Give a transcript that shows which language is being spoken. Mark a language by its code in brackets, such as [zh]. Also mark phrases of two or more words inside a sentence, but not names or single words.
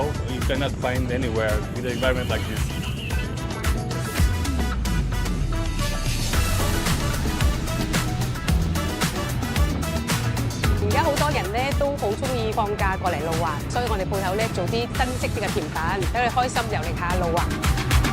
[en] You cannot find anywhere with an environment like this. [yue] 而家好多人咧都好中意放假過嚟路環，所以我哋鋪頭咧做啲新式啲嘅甜品，等佢開心遊歷下路環。